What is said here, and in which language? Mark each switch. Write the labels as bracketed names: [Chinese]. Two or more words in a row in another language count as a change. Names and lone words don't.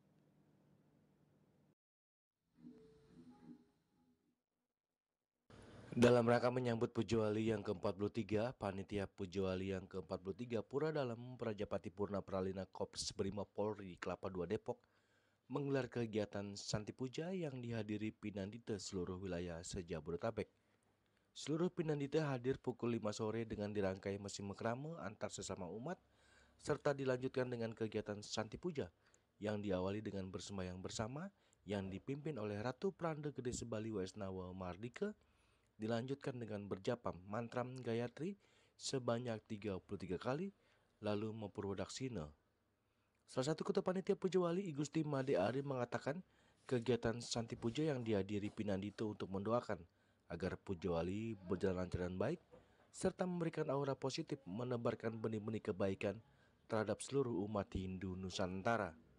[Indonesian] Dalam rangka menyambut Pujawali yang ke-43, Panitia Pujawali yang ke-43 Pura Dalam Prajapati Purna Pralina Korps Brimob Polri Kelapa II Depok menggelar kegiatan Santi Puja yang dihadiri pinandita seluruh wilayah Sejabodetabek. Seluruh pinandita hadir pukul 5 sore dengan dirangkai mesin mekrame antar sesama umat, serta dilanjutkan dengan kegiatan Santi Puja yang diawali dengan bersembahyang bersama yang dipimpin oleh Ratu Pranda Gede Sebali Waisnawa Mardika, dilanjutkan dengan berjapam mantram Gayatri sebanyak 33 kali, lalu mempurwodaksina. Salah satu ketua panitia Pujawali I Gusti Made Ari mengatakan kegiatan Santi Puja yang dihadiri pinandita untuk mendoakan agar Pujawali berjalan lancar dan baik, serta memberikan aura positif menebarkan benih-benih kebaikan terhadap seluruh umat Hindu Nusantara.